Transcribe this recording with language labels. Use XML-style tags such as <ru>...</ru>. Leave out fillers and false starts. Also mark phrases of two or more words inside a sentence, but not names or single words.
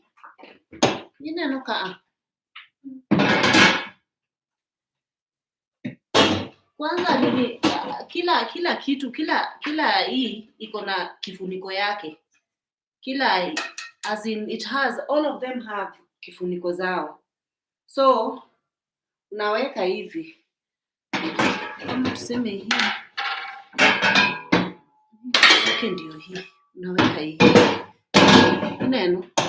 <sw>Ineno ka Kwanza nini, kila kitu, kila hii iko na kifuniko yake.</sw> <en>Kila as in it has, all of them have</en> <sw>kifuniko zao. So unaweka hivi. Kama tuseme hii. Okay, ndio hii. Unaweka hii. Neno.</sw>